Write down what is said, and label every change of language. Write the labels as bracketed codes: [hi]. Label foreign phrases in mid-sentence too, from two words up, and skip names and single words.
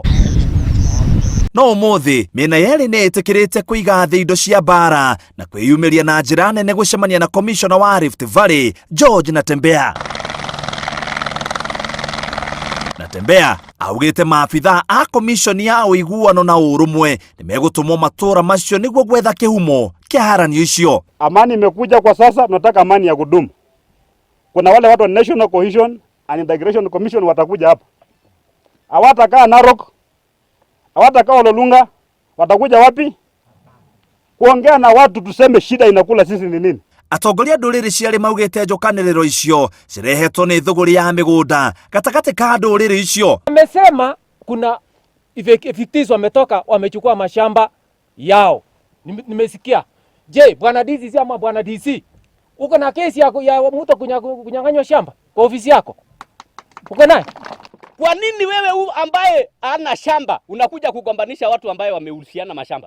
[ki] No umuthi mena yeri ni itikirite kuiga thĩ indo cia bara na kwiyumiria na njira nene gucemania na Commissioner wa Rift Valley George Natembea augite maabitha a komishoni ya uiguano na urumwe nimegutumwo matura macio niguo gwetha kihumo kia haranio icio. [sw] Amani imekuja kwa sasa, tunataka amani ya kudumu. Kuna wale watu wa National Cohesion and Integration Commission watakuja hapa. Hawatakaa Narok, hawatakaa Ololunga, watakuja wapi? Kuongea na watu tuseme shida inakula sisi ni nini. [ki] Atongoria nduriri ciari maugite njukaniriro icio cirehetwo ni thuguri ya migunda gatagati ka nduriri icio. [sw] Amesema kuna evictees wametoka wamechukua mashamba yao. Nimesikia. Je, bwana DC ama bwana DC? Uko na kesi ya mtu kunyang'anywa shamba kwa ofisi yako? Uko naye? Kwa nini wewe ambaye ana shamba unakuja kugombanisha watu ambaye wamehusiana mashamba?